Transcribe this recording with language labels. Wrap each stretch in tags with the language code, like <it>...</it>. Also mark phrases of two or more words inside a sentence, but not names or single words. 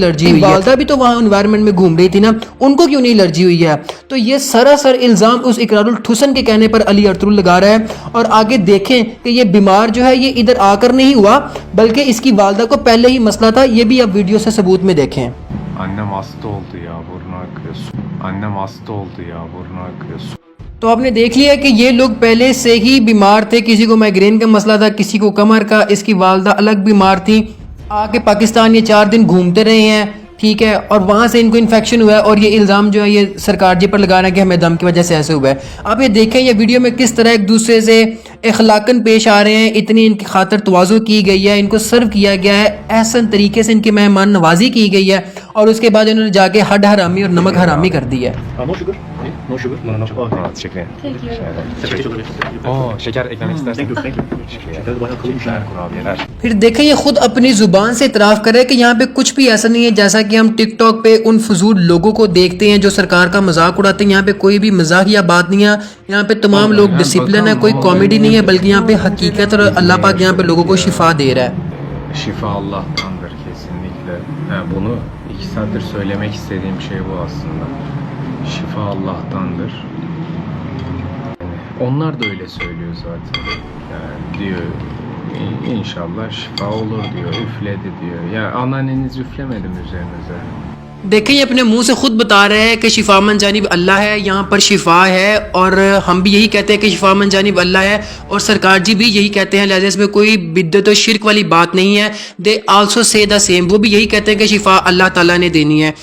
<ur>والدہ بھی تو وہاں انوائرنمنٹ میں گھوم رہی تھی نا، ان کو کیوں نہیں الرجی ہوئی ہے? تو یہ سراسر الزام اس اقرار الحسن کے کہنے پر علی ارطغرل لگا رہا ہے. اور آگے دیکھیں کہ یہ بیمار جو ہے یہ ادھر آ کر نہیں ہوا، بلکہ اس کی والدہ کو پہلے ہی مسئلہ تھا. یہ بھی آپ ویڈیو سے ثبوت میں دیکھیں.</ur> <tr>Annem hasta oldu ya, burnu akıyor. Annem hasta oldu ya, burnu akıyor.</tr> <ur>تو آپ نے دیکھ لیا کہ یہ لوگ پہلے سے ہی بیمار تھے، کسی کو مائیگرین کا مسئلہ تھا، کسی کو کمر کا، اس کی والدہ الگ بیمار تھی. آ کے پاکستان یہ 4 دن گھومتے رہے ہیں، ٹھیک ہے، اور وہاں سے ان کو انفیکشن ہوا ہے اور یہ الزام جو ہے یہ سرکار جی پر لگا رہا ہے کہ ہمیں دم کی وجہ سے ایسے ہوا ہے. آپ یہ دیکھیں یہ ویڈیو میں کس طرح ایک دوسرے سے اخلاقاً پیش آ رہے ہیں، اتنی ان کی خاطر تواضع کی گئی ہے، ان کو سرو کیا گیا ہے، احسن طریقے سے ان کی مہمان نوازی کی گئی ہے، اور اس کے بعد انہوں نے جا کے ہڈ حرامی اور نمک حرامی کر دی ہے.</ur> <en>No sugar? No, no.</en> <tr>Oh, teşekkür ederim. Şeker eklemek istersen. Şeker, kurabiyeler.</tr> <ur>پھر دیکھیں یہ خود اپنی زبان سے اعتراف کرے کہ یہاں پہ کچھ بھی ایسا نہیں ہے جیسا کہ ہم ٹک ٹاک پہ ان فضول لوگوں کو دیکھتے ہیں جو سرکار کا مذاق اڑاتے ہیں. یہاں پہ کوئی بھی مذاق یا بات نہیں ہے، یہاں پہ تمام لوگ ڈسپلن ہے، کوئی کامیڈی نہیں ہے، بلکہ یہاں پہ حقیقت اور اللہ پاک یہاں پہ لوگوں کو شفا دے رہا ہے.</ur> <tr>Şifa Allah'tandır kesinlikle. Bunu 2 saattir söylemek istediğim şey bu aslında. Şifa Allah'tandır. Yani onlar da öyle söylüyor zaten. Yani diyor inşallah şifa olur diyor, üfledi diyor. Ya anneanneniz üflemedi mi üzerinize?</tr> <ur>دیکھیں یہ اپنے منہ سے خود بتا رہے ہیں کہ شفا من جانب اللہ ہے، یہاں پر شفا ہے، اور ہم بھی یہی کہتے ہیں کہ شفا من جانب اللہ ہے، اور سرکار جی بھی یہی کہتے ہیں. لہٰذا اس میں کوئی بدعت اور شرک والی بات نہیں ہے.</ur> <en>They also say the same,</en> <ur>وہ بھی یہی کہتے ہیں کہ شفا اللہ تعالیٰ نے دینی ہے.</ur>